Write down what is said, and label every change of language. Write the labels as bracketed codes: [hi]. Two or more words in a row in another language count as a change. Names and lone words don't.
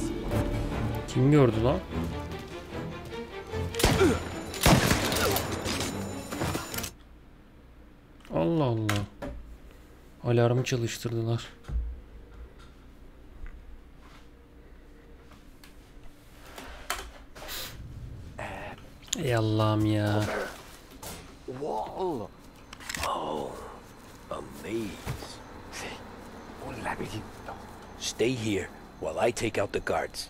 [tr] Kim gördü lan? Allah Allah. Alarmı çalıştırdılar. Ey Allah'ım ya. [en] Wall. Oh, a maze. [it] Sì, un labirinto. [en] Stay here while I take out the guards.